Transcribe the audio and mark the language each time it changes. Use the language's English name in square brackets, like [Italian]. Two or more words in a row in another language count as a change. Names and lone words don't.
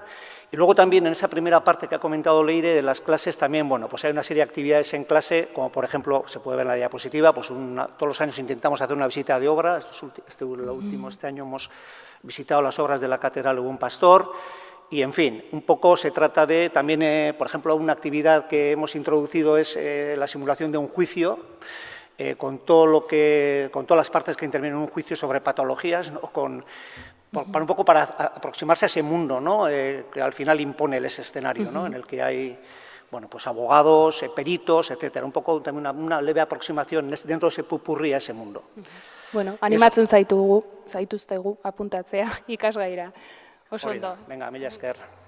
[Spanish] Y luego también en esa primera parte que ha comentado Leire de las clases también, bueno, pues hay una serie de actividades en clase, como por ejemplo, se puede ver en la diapositiva, pues todos los años intentamos hacer una visita de obra, este año hemos visitado las obras de la Catedral de Buen Pastor, y en fin, un poco se trata de también, por ejemplo, una actividad que hemos introducido es la simulación de un juicio, con todas las partes que intervienen en un juicio sobre patologías, ¿no? Un poco para aproximarse a ese mundo, ¿no? Que al final impone ese escenario, ¿no? En el que hay, bueno, pues abogados, peritos, etcétera. Un poco también una leve aproximación dentro de ese pupurrí a ese mundo. [Basque] Bueno, animatzen zaituztegu apuntatzea ikasgaira. Oso ondo. Venga, mila esker.